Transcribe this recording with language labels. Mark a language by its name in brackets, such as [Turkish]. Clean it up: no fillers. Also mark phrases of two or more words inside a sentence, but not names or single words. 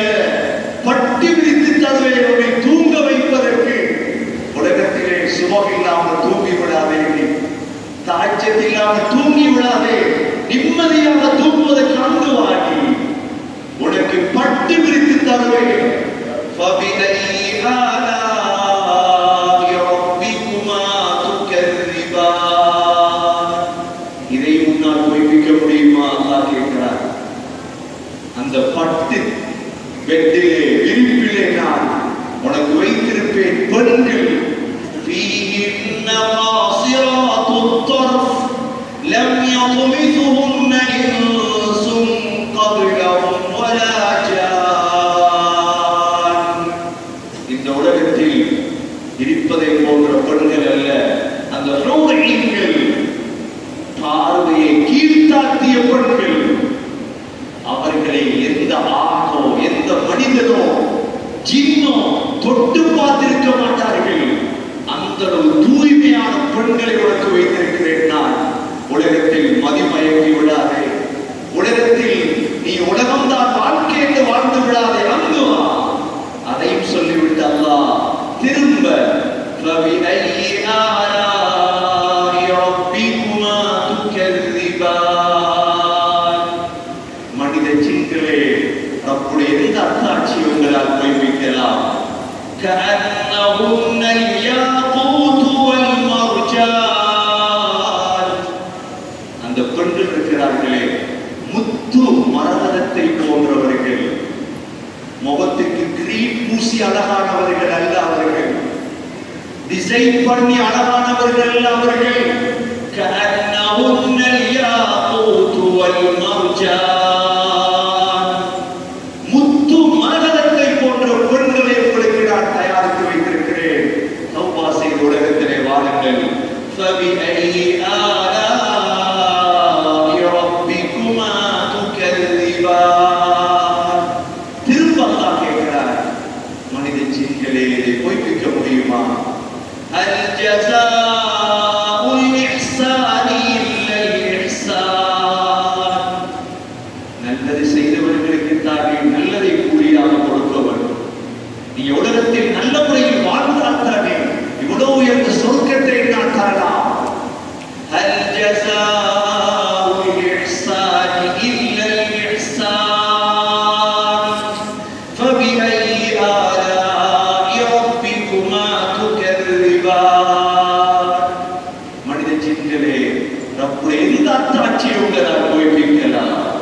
[Tamil] பட்டு விரித்து தருவேன் உன்னை தூங்க வைப்பதற்கு. உலகத்திலே சுகம் இல்லாமல் தூங்கி விடாதே, தாய்ச்சல் இல்லாமல் தூங்கி விடாதே. நிம்மதியாக தூங்குவதற்கு அங்கு வாங்கி உனக்கு பட்டு விரித்து தருவேன். [Arabic] فَبِأَيِّ آلَاءِ رَبِّكُمَا تُكَذِّبَانِ. [Tamil] இதை முன்னால் பொய்ப்பிக்க முடியுமா? அல்லாஹ் கேட்கிறார். அந்த பட்டு பெட்டிலே, விரிப்பிலே நான் உனக்கு வைத்திருப்பேன் பெண்கள். [Arabic] فِيهِنَّ قَاصِرَاتُ الطَّرْفِ لَمْ يَطْمِثُهُنَّ إِنسٌ قَبْلَهُمْ وَلَا جَانٌّ. [Tamil] இந்த உலகத்தில் இருப்பதை போன்ற பெண்கள் அல்ல அந்த ஹூர்-ஈன்கள். பார்வையை கீழ்த்தாத்திய பெண்கள். அவர்களை எந்த ஆணோ, எந்த மனிதனோ, ஜின்னோ தொட்டு பார்த்திருக்க மாட்டார்கள். அந்த தூய்மையான பெண்களை உனக்கு வைத்திருக்கிறேன் நான். உலகத்தில் மதிமயங்கி விடாதே. உலகத்தில் நீ உலகம்தான் வாழ்க்கை என்று வாழ்ந்து விடாதே. அங்கு வா. அதையும் சொல்லிவிட்டு அல்லாஹ் திரும்ப [Arabic] فَبِأَيِّ آلَاءِ رَبِّكُمَا تُكَذِّبَانِ. [Tamil] மனித ஜின்களே, ரப்புடைய எந்த அத்தாட்சி உங்களால் பொய்ப்பிக்கலாம்? [Arabic] كَأَنَّهُنَّ الْيَاقُوتُ وَالْمَرْجَانُ. [Tamil] அந்த பெண்கள் இருக்கிறார்களே, முத்து மரகதத்தை போன்றவர்கள். முகத்துக்கு கிரீம் பூசி அழகானவர்கள் அல்ல அவர்கள். டிசைன் பண்ணி அழகானவர்கள் அல்ல அவர்கள். [Arabic] كَأَنَّهُنَّ الْيَاقُوتُ وَالْمَرْجَانُ. [Tamil] முத்து மரகதத்தை போன்ற பெண்களை உங்களுக்கு நான் தயாரித்து வைத்திருக்கிறேன். தௌபா செய்து உலகத்திலே வாழுங்கள். [Arabic] فَبِأَيِّ آلَاءِ رَبِّكُمَا تُكَذِّبَانِ. [Tamil] திரும்ப அல்லாஹ் கேட்கிறார், மனித ஜின்களே, இதை பொய்ப்பிக்க முடியுமா? [Arabic] هَلْ جَزَاءُ الْإِحْسَانِ إِلَّا الْإِحْسَانُ. [Tamil] நல்லது செய்தவர்களுக்கு தானே நல்லதை கூலியாக கொடுப்பவர். நீ உலகத்தில் நல்ல முறையில் வாழ்ந்தால் தானே இவ்வளவு உயர்ந்த சொர்க்கத்தை நான் தரலாம். [Arabic] هَلْ جَزَاءُ الْإِحْسَانِ إِلَّا الْإِحْسَانُ. فَبِأَيِّ آلَاءِ رَبِّكُمَا تُكَذِّبَانِ. [Tamil] மனித ஜின்களே, ரப்புடைய எந்த அத்தாட்சியை உங்களால் பொய்ப்பிக்கலாம்?